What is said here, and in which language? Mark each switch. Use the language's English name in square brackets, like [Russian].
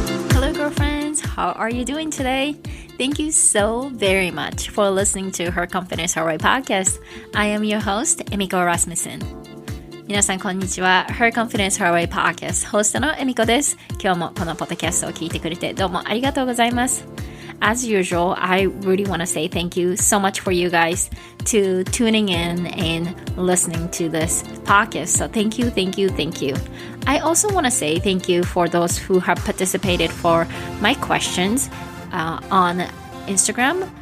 [English] Hello, girlfriends. How are you doing today? Thank you so very much for listening to Her Confidence Her Way podcast. I am your host, Emiko Rasmussen. [Japanese] 皆さんこんにちは。 Her Confidence Her Way podcast ホストのエミコです。今日もこのポッドキャストを聞いてくれてどうもありがとうございます。 [English] As usual, I really want to say thank you so much for you guys to tuning in and listening to this podcast. So thank you, thank you, thank you. I also want to say thank you for those who have participated for my questions on Instagram.